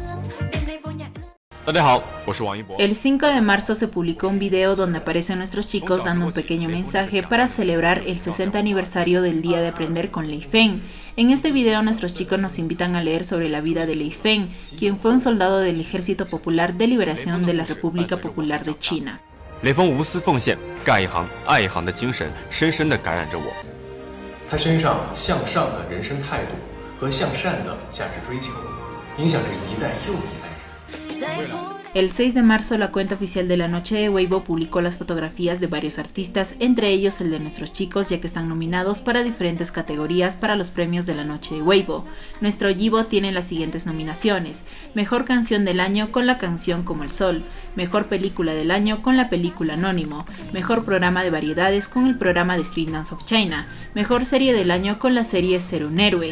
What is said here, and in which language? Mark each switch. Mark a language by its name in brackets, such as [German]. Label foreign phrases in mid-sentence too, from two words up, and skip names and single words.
[Spanish] El 5 de marzo se publicó un video donde aparecen nuestros chicos dando un pequeño mensaje para celebrar el 60 aniversario del Día de Aprender con Lei Feng. En este video nuestros chicos nos invitan a leer sobre la vida de Lei Feng, quien fue un soldado del Ejército Popular de Liberación de la República Popular de China. [Chinese] 雷锋无私奉献、干一行、爱一行的精神，深深地感染着我。他身上向上的人生态度和向善的价值追求，影响着一代又一代人。 [Spanish] El 6 de marzo, la cuenta oficial de la Noche de Weibo publicó las fotografías de varios artistas, entre ellos el de nuestros chicos, ya que están nominados para diferentes categorías para los premios de la Noche de Weibo. Nuestro Yibo tiene las siguientes nominaciones: Mejor Canción del Año con la canción Como el Sol, Mejor Película del Año con la película Anónimo, Mejor Programa de Variedades con el programa de Street Dance of China, Mejor Serie del Año con la serie Ser un Héroe.